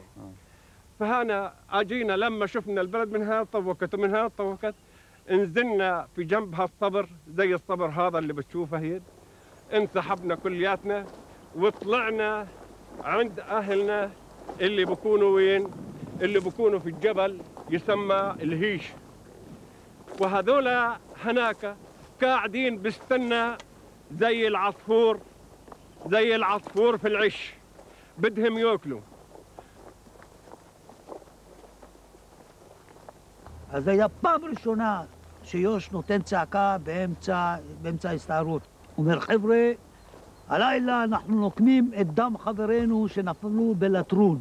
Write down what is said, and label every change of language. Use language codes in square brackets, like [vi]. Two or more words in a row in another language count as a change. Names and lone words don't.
[ar] فهنا اجينا لما شفنا البلد من هنا طوقت ومن هنا طوقت، انزلنا في جنب هالصبر زي الصبر هذا اللي بتشوفه هيد، انسحبنا كلياتنا وطلعنا عند اهلنا اللي بكونوا وين؟ اللي بكونوا في الجبل يسمى الهيش. وهذولا هناك قاعدين بستنى زي العصفور في العش، بدهم ياكلوا. [he] אז היה פעם ראשונה שיוש נותן צעקה באמצע ההסתערות. הוא אומר, חבר'ה, הלילה אנחנו נוקמים את דם חברינו שנפלו בלטרון.